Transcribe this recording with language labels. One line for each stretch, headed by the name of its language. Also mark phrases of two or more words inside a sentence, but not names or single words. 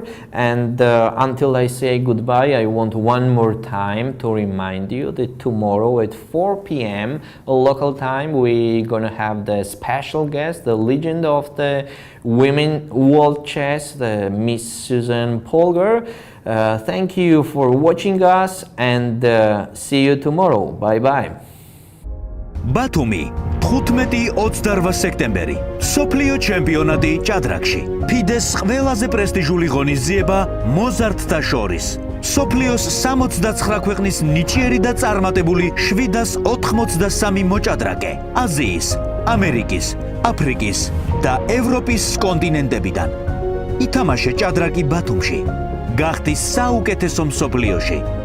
English: And until I say goodbye, I want one more time to remind you that tomorrow at 4 p.m. local time we're gonna have the special guest, the legend of the women world chess, the Miss Susan Polgar. Thank you for watching us, and see you tomorrow. Bye bye.
Georgian: ბათუმი 15-28 სექტემბერი სოფლიო ჩემპიონატი ჭადრაკში FIDE-ს ყველაზე პრესტიჟული ღონისძიება მოზარდთა შორის სოფლიოს 69 ქვეყნის ნიჭიერი და წარმატებული 783 მოჭადრაკე აზიის, ამერიკის, აფრიკის და ევროპის კონტინენტებიდან ითამაშე ჭადრაკი ბათუმში გახდი საუკეთესო მსოფლიოში